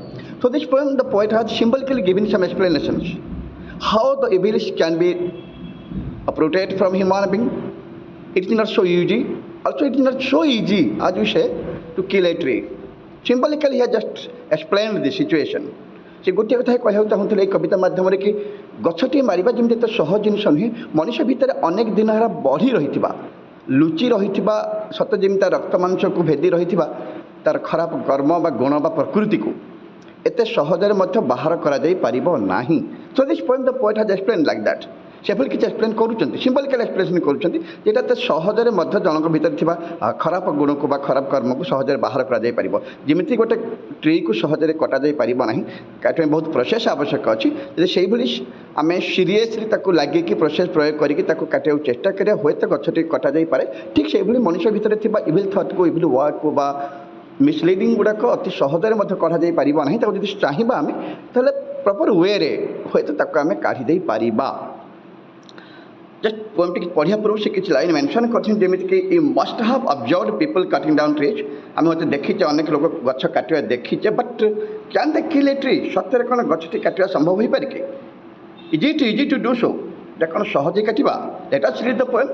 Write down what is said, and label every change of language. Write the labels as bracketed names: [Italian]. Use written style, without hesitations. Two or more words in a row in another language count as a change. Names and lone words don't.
[English] So this poem, the poet has symbolically given some explanations how the evils can be uprooted from human being. It is not so easy. Also, it is not so easy, as you say, to kill a tree. Symbolically, he has just explained the situation. [Odia] ସେ ଗୋଟିଏ କଥା କହିବାକୁ ଚାହୁଁଥିଲେ ଏଇ କବିତା ମାଧ୍ୟମରେ କି ଗଛଟିଏ ମାରିବା ଯେମିତି ଏତେ ସହଜ ଜିନିଷ ନୁହେଁ, ମଣିଷ ଭିତରେ ଅନେକ ଦିନ ହେଲା ବଢ଼ି ରହିଥିବା, ଲୁଚି ରହିଥିବା, ସତ ଯେମିତି ତା ରକ୍ତ ମାଂସକୁ ଭେଦି ରହିଥିବା ତାର ଖରାପ କର୍ମ ବା ଗୁଣ ବା ପ୍ରକୃତିକୁ ଏତେ ସହଜରେ ମଧ୍ୟ ବାହାର କରାଯାଇ ପାରିବ ନାହିଁ. [English] So this poem the poet has explained like that. [Odia] ସେଭଳି କିଛି ଏକ୍ସପ୍ଲେନ୍ କରୁଛନ୍ତି, [English] symbolical explanation [Odia] କରୁଛନ୍ତି ଯେଟା ଏତେ ସହଜରେ ମଧ୍ୟ ଜଣଙ୍କ ଭିତରେ ଥିବା ଖରାପ ଗୁଣକୁ ବା ଖରାପ କର୍ମକୁ ସହଜରେ ବାହାର କରାଯାଇପାରିବ. ଯେମିତି ଗୋଟେ ଟ୍ରିକୁ ସହଜରେ କଟାଯାଇ ପାରିବ ନାହିଁ, କାଟିବା ପାଇଁ ବହୁତ ପ୍ରୋସେସ୍ ଆବଶ୍ୟକ ଅଛି. ଯଦି ସେଇଭଳି ଆମେ ସିରିୟସଲି ତାକୁ ଲାଗିକି ପ୍ରୋସେସ୍ ପ୍ରୟୋଗ କରିକି ତାକୁ କାଟିବାକୁ ଚେଷ୍ଟା କରିବା, ହୁଏତ ଗଛଟି କଟାଯାଇପାରେ. ଠିକ୍ ସେଇଭଳି ମଣିଷ ଭିତରେ ଥିବା [English] evil thoughtକୁ, evil wordକୁ [Odia] ବା ମିସଲିଡ଼ିଂ ଗୁଡ଼ାକ ଅତି ସହଜରେ ମଧ୍ୟ କଢ଼ାଯାଇ ପାରିବ ନାହିଁ. ତାକୁ ଯଦି ଚାହିଁବା ଆମେ ତାହେଲେ [English] proper wayରେ [Odia] ହୁଏତ ତାକୁ ଆମେ କାଢ଼ି ଦେଇପାରିବା. [English] Just poemଟି [Odia] ପଢ଼ିବା ପୂର୍ବରୁ ସେ କିଛି ଲାଇନ୍ ମେନସନ୍ କରିଛନ୍ତି ଯେମିତିକି [English] you must have observed people cutting down trees. [Odia] ଆମେ ମଧ୍ୟ ଦେଖିଛେ ଅନେକ ଲୋକ ଗଛ କାଟିବା ଦେଖିଛେ, [English] but can they kill a tree? [Odia] ସତରେ କ'ଣ ଗଛଟି କାଟିବା ସମ୍ଭବ ହୋଇପାରେ କି? [English] is it easy to do so? [Odia] ଏଇଟା କ'ଣ ସହଜେ କାଟିବା? [English] let us read the poem.